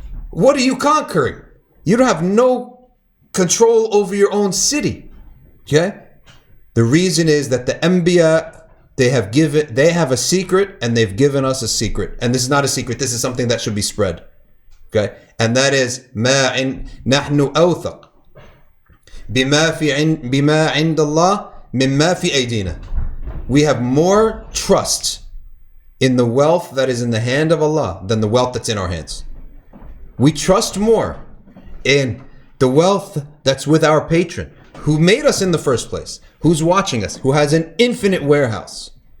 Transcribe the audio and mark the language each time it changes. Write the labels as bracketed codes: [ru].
[en] What are you conquering? You don't have no control over your own city. Okay? The reason is that the Anbiya, they have a secret, and they've given us a secret. And this is not a secret. This is something that should be spread. Okay? And that is [ar] نحن أوثق بما عند الله مما في أيدينا. [en] We have more trust in the wealth that is in the hand of Allah than the wealth that's in our hands. We trust more in the wealth that's with our patron, who made us in the first place, who's watching us, who has an infinite warehouse.